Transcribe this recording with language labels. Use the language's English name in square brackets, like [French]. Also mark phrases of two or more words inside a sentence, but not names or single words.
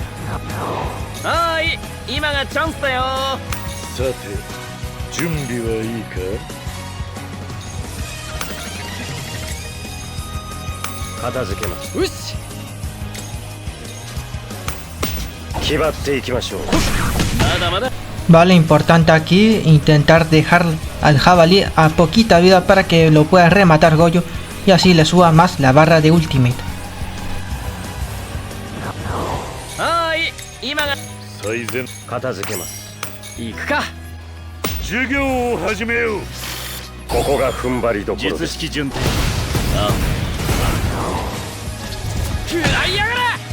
[Japanese] はーい、今がチャンスだよ。さて準備はいいか。片付けます。よし、気張っていきましょう。まだまだ。 [Spanish] Vale, importante aquí intentar dejar al jabalí a poquita vida para que lo pueda rematar Goyo y así le suba más la barra de ultimate. [Japanese] はーい、今が最善片付けます。行くか。授業を始めよう。ここが踏ん張りどころです。術式順転。ああ、食らいやがれ。